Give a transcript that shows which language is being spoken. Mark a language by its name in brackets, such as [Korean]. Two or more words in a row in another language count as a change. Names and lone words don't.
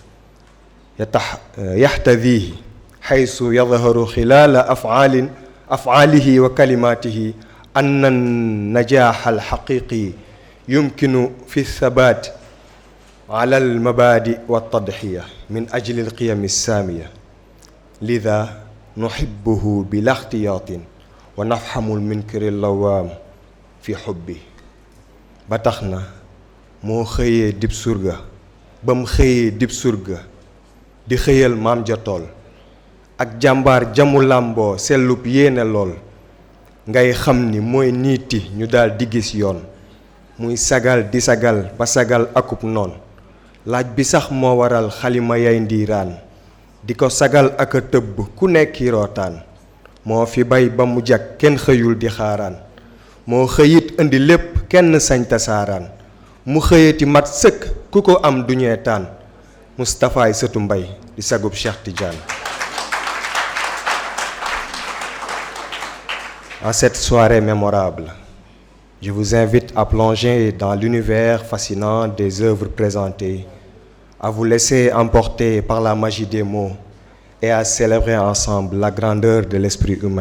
[Arabic] يحتذيه حيث يظهر خلال أفعاله وكلماته أن النجاح الحقيقي يمكن في الثبات على المبادئ والتضحية من أجل القيم السامية لذا نحبه بلا اختياط ونفهم المنكر اللوام في حبه [Wolof] ba tax na moo xëyee dib surga ba mu xëyee dib surga di xëyal maam ja tool ak jàmbaar jamu làmboo sellub yéene lool ngay xam ni mooy niiti ñu daal di gis yoon muy sagal di sagal ba sagal akub noon laaj bi sax moo waral xalima yay ndiiraan di ko sagal ak a tëbb ku nekki rootaan moo fi bay ba mu jag kenn xëyul di xaaraan moo xëyit indi lépp kenn sañ tasaaraan mu xëyati mat sëkk ku ko am duñee taan Moustaphaay sëtu mbay di sagub Cheikh Tidiane. [French] En cette soirée mémorable, je vous invite à plonger dans l'univers fascinant des œuvres présentées, à vous laisser emporter par la magie des mots et à célébrer ensemble la grandeur de l'esprit humain.